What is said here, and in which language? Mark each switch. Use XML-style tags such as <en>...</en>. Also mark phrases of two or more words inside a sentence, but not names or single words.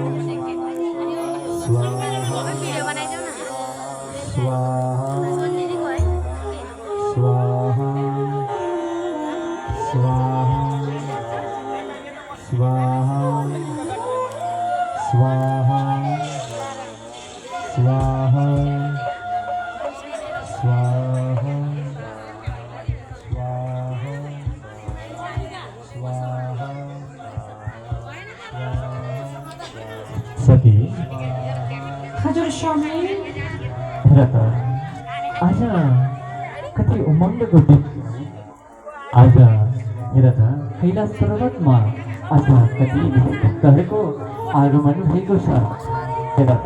<sa>स्वाहा स्वाहा स्वाहा स्वाहा स्वाहा स्वाहा स्वाहा स्वाहा स्वाहा</sa> <ne>सती हजुर स्वामी, हेर त, आज कति उमङ्गको दिन। आज हेर त, कैलाश पर्वतमा आज कति भक्तहरूको आगमन भएको छ। हेर त,</ne>